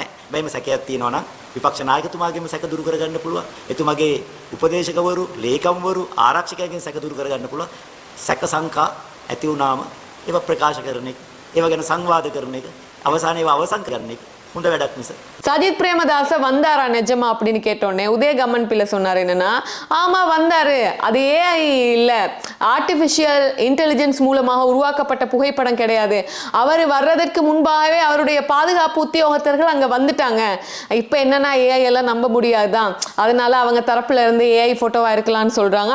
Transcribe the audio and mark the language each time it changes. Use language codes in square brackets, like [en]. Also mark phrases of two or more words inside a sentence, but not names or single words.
[si] බෑම සැකයක් තියෙනවා නම් විපක්ෂ නායකතුමාගෙම සැක දුරු කරගන්න පුළුවන්. එතුමාගේ උපදේශකවරු, ලේකම්වරු, ආරක්ෂකයන්ගෙන් සැක දුරු කරගන්න පුළුවන්. සැක සංකා ඇති වුණාම ඒවා ප්‍රකාශ කරන එක, ඒවා ගැන සංවාද කරන එක, අවසානයේ ඒවා අවසන් කරන එක හොඳ වැඩක් මිස. [ta] சஜித் பிரேமதாச வந்தாரா நிஜமா அப்படின்னு கேட்டோன்னே உதயகம்மன் பிள்ளை சொன்னார் என்னன்னா, ஆமா வந்தாரு, அது ஏஐ இல்ல, [en] artificial intelligence [ta] மூலமாக உருவாக்கப்பட்ட புகைப்படம் கிடையாது, அவர் வர்றதற்கு முன்பாகவே அவருடைய பாதுகாப்பு உத்தியோகத்தர்கள் அங்க வந்துட்டாங்க, இப்ப என்னன்னா ஏஐ எல்லாம் நம்ப முடியாதுதான், அதனால அவங்க தரப்புல இருந்து [en] AI photoவா [ta] இருக்கலாம்னு சொல்றாங்க.